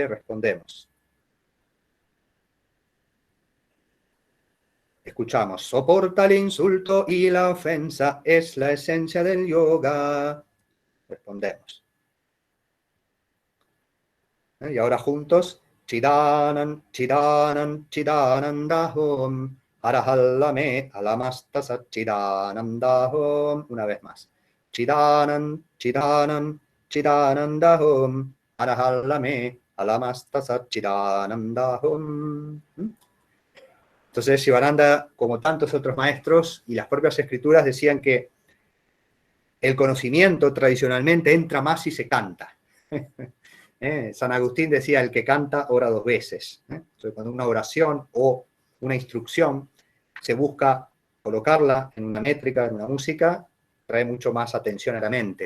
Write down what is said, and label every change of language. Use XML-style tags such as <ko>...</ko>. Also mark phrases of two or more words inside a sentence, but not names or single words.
<es>Respondemos. Escuchamos. Soporta el insulto y la ofensa. Es la esencia del yoga. Respondemos. Y ahora juntos.</es> <hi>चिदानन्द, चिदानन्द, चिदानन्दहम्. हर हाल में, अलमस्त सत्, चिदानन्दहम्.</hi> <es>Una vez más.</es> <hi>चिदानन्द, चिदानन्द, चिदानन्दहम्. हर हाल में, अलमस्त सत्, चिदानन्दहम्.</hi> <es>Entonces, Sivananda, como tantos otros maestros y las propias escrituras, decían que el conocimiento tradicionalmente entra más si se canta. San Agustín decía, el que canta ora dos veces. Entonces, cuando una oración o una instrucción se busca colocarla en una métrica, en una música, trae mucho más atención a la mente.</es>